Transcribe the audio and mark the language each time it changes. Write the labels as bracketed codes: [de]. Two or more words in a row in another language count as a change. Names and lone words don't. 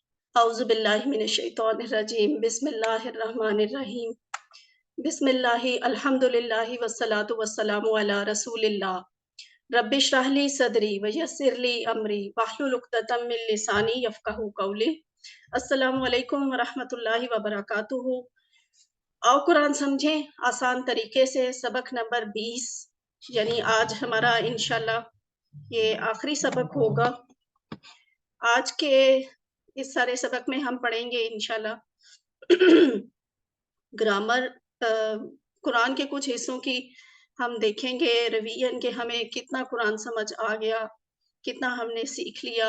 [ar] أعوذ بالله من الشيطان الرجيم بسم الله الرحمن الرحيم بسم الله الحمد لله والصلاة والسلام على رسول الله رب اشرح لي صدري ويسر لي أمري واحلل عقدة من لساني يفقهوا قولي. السلام عليكم ورحمة الله وبركاته. [hi] आओ कुरान समझें आसान तरीके से, सबक नंबर 20, यानी आज हमारा इंशाल्लाह ये आखिरी सबक होगा। आज के इस सारे सबक में हम पढ़ेंगे इंशाल्लाह ग्रामर, कुरान के कुछ हिस्सों की हम देखेंगे रिवीजन के हमें कितना कुरान समझ आ गया, कितना हमने सीख लिया।